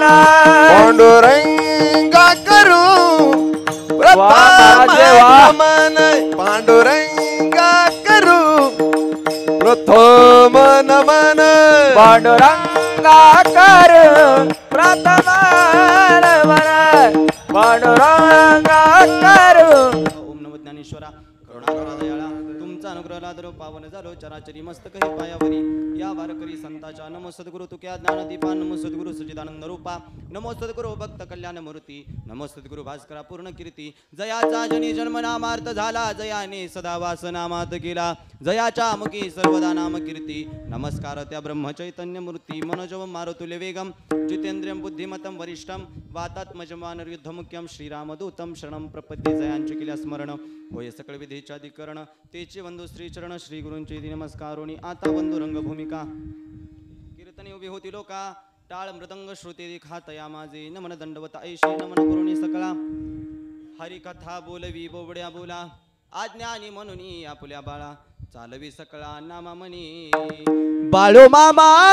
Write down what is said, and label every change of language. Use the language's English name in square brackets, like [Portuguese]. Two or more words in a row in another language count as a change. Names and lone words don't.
[Marathi] पांडुरंगा करू प्रथम नमन पांडुरंगा करू प्रथम नमन पांडुरंगा कर प्रथम नमन पांडुरंगा कर ओम नमो ज्ञानेश्वरा करुणाकरा दयाळा तुमचा अनुग्रह लादरो पावन झालो चराचरी मस्तक हे पायावरी या वारकरी संताच्या नमो सद्गुरु तुक्या ज्ञानदीपा नमो सद्गुरु सच्चिदानंद रूपा नमो सद्गुरु भक्त कल्याण मूर्ती नमो सद्गुरु भास्करा पूर्ण कीर्ती जयाचा जनी जन्म नामार्थ झाला जयाने सदा वास नामात केला जयाच्या मुखी सर्वदा नाम कीर्ती नमस्कार त्या ब्रह्म चैतन्य [Sanskrit] मूर्ती मनोजवम मारुतुल्य वेगम जितेंद्रियम बुद्धिमतम वरिष्ठम वातात्मजम वानरयुद्ध मुख्यम श्रीरामदूतम शरणम प्रपद्ये [Marathi] जयांचे केल्या स्मरण होय सकळ विधीच्या अधिकरण तेचे वंदू श्री चरण श्री गुरूंचे नमस्कारोनी आता वंदू रंगभूमिका कीर्तने उभी होती लोका टाळ मृदंग श्रुते खातया माझे नमन दंडवत ऐशी नमन करुणी सकळा हरिकथा बोलवी बोबड्या बोला आज्ञानी म्हणून आपुल्या बाळा चालवी सकळा नामा म्हणी बाळू मामा